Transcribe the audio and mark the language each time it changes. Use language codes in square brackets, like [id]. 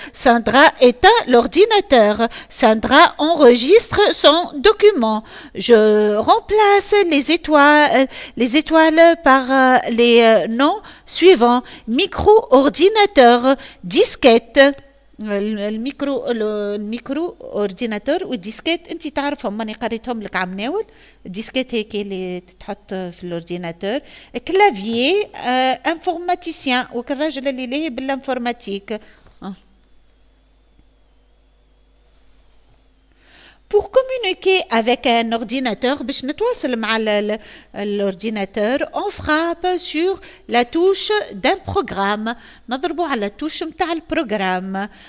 [fr] Sandra éteint l'ordinateur. Sandra enregistre son document. Je remplace les étoiles par les noms suivants. Micro-ordinateur, disquette. [ar] الميكرو اورديناتور والديسكيت انت تعرفهم ماني قريتهم لك عمناول. الديسكيت هيك اللي تتحط في الاورديناتور. كلافيي انفورماتيسيان وكالراجل اللي ليه بالانفورماتيك. [fr] Pour communiquer avec un ordinateur, [ar] باش نتواصل مع [fr] l'ordinateur, on frappe sur la touche d'un programme. [ar] نضربوا على التوش متاع البروغرام.